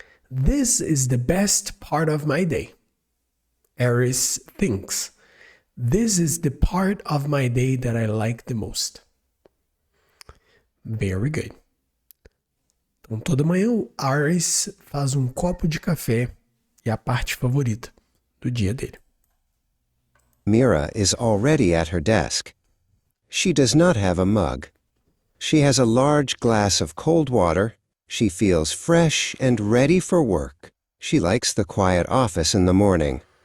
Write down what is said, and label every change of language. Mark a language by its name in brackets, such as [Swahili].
[English] This is the best part of my day. Eris thinks. This is the part of my day that I like the most. Very good. [Portuguese] Então, toda manhã o Eris faz um copo de café e é a parte favorita do dia dele. [English] Mira is already at her desk. She does not have a mug. She has a large glass of cold water. She feels fresh and ready for work. She likes the quiet office in the morning.